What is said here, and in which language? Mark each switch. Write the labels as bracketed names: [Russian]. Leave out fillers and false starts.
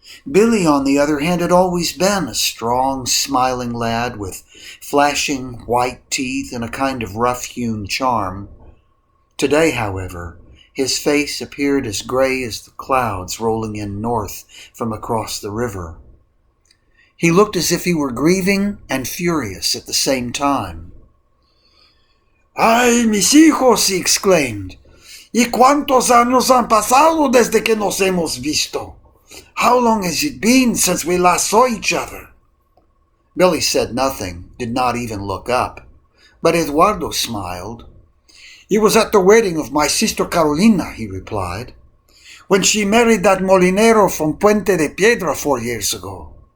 [English] Billy, on the other hand, had always been a strong, smiling lad with flashing white teeth and a kind of rough-hewn charm. Today, however, His face appeared as gray as the clouds rolling in north from across the river. He looked as if he were grieving and furious at the same time. [Spanish] ¡Ay, mis hijos!, [English] he exclaimed. [Spanish] ¿Y cuántos años han pasado desde que nos hemos visto? [English] How long has it been since we last saw each other? Billy said nothing, did not even look up, but Eduardo smiled. It was at the wedding of my sister Carolina, he replied, when she married that molinero from Puente de Piedra 4 years ago.